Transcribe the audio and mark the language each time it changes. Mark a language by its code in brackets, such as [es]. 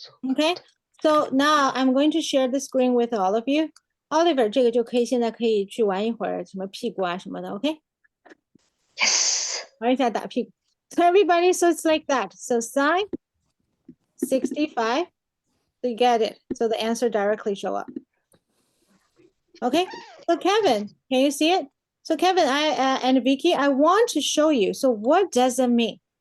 [en] Okay, so now I'm going to share the screen with all of you. [zh] Oliver, 这个就可以现在可以去玩一会儿什么屁股啊什么的 ，OK？ [en] Yes. [zh] 玩一下打屁股。 [en] So everybody, so it's like that. So sine 65, so you get it. So the answer directly show up. Okay, so Kevin, can you see it? So Kevin, and Vicky, I want to show you. So what does it mean?